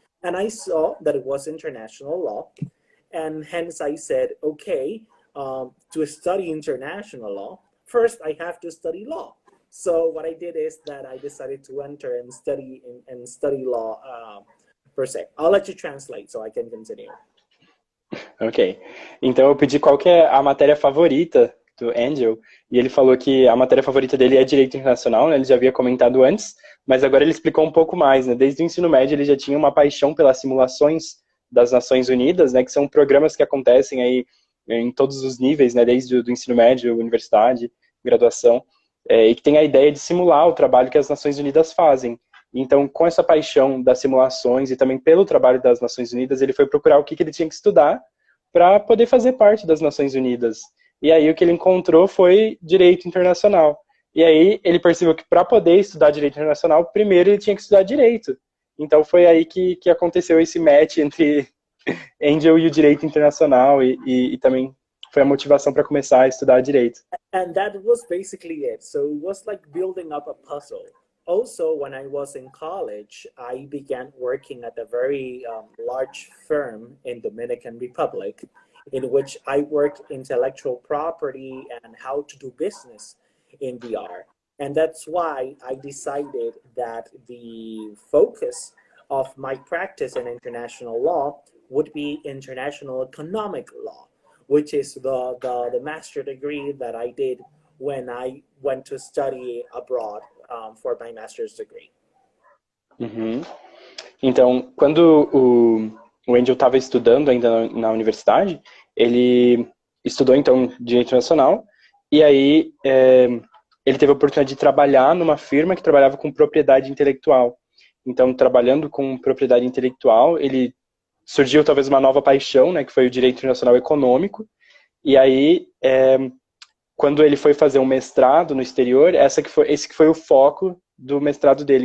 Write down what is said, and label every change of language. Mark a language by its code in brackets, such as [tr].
[en] And I saw that it was international law, and hence I said, okay, to study international law, first I have to study law. So what I did is that I decided to enter and study law per se. I'll let you translate so I can continue. Ok. [pt] Então eu pedi qual que é a matéria favorita do Angel, e ele falou que a matéria favorita dele é Direito Internacional, né? Ele já havia comentado antes, mas agora ele explicou um pouco mais, né? Desde o ensino médio ele já tinha uma paixão pelas simulações das Nações Unidas, né? Que são programas que acontecem aí em todos os níveis, né? Desde o ensino médio, universidade, graduação, e que tem a ideia de simular o trabalho que as Nações Unidas fazem. Então, com essa paixão das simulações e também pelo trabalho das Nações Unidas, ele foi procurar o que ele tinha que estudar para poder fazer parte das Nações Unidas. E aí o que ele encontrou foi Direito Internacional. E aí ele percebeu que para poder estudar Direito Internacional, primeiro ele tinha que estudar Direito. Então foi aí que aconteceu esse match entre Angel e o Direito Internacional, e também foi a motivação para começar a estudar Direito. [en] And that was basically it. So it was like building up a puzzle. Also, when I was in college, I began working at a very large firm in Dominican Republic, in which I worked intellectual property and how to do business in VR. And that's why I decided that the focus of my practice in international law would be international economic law, which is the master degree that I did when I went to study abroad for my master's degree. [pt] Então, quando o Angel estava estudando ainda na universidade, ele estudou então Direito Internacional, e aí ele teve a oportunidade de trabalhar numa firma que trabalhava com propriedade intelectual. Então, trabalhando com propriedade intelectual, ele surgiu talvez uma nova paixão, né, que foi o Direito Internacional Econômico, e aí quando ele foi fazer um mestrado no exterior, esse que foi o foco do mestrado dele.